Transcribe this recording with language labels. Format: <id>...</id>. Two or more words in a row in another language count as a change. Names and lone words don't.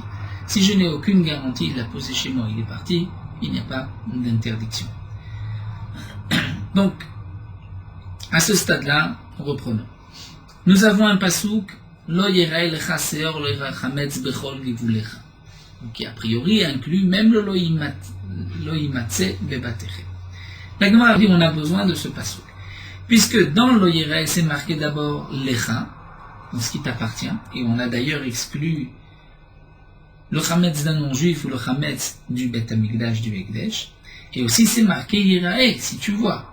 <fr>Si je n'ai aucune garantie, il l'a posé chez moi, il est parti, il n'y a pas d'interdiction. Donc, à ce stade-là, reprenons. Nous avons un pasouk,</fr> <he>לא יראה לך שאור לא יראה חמץ בכל גבולך,</he> <fr>qui a priori inclut même le</fr> <he>לא ימצא בבתיכם.</he> <fr>La Gemara dit on a besoin de ce pasouk, puisque dans</fr> <he>לא יראה</he> <fr>c'est marqué d'abord lecha, donc ce qui t'appartient, et on a d'ailleurs exclu le chametz d'un non-juif ou le chametz du Bet Hamikdash, du Ekdesh, et aussi c'est marqué yerae, si tu vois.</fr>